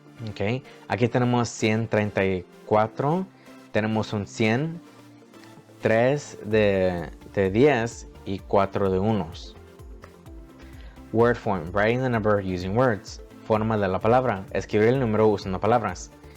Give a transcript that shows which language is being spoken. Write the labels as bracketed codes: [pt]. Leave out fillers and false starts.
[es] Okay, aquí tenemos 134, tenemos un 100, 3 de 10 y 4 de unos. [en] Word form, writing the number using words. [es] Forma de la palabra, escribir el número usando palabras.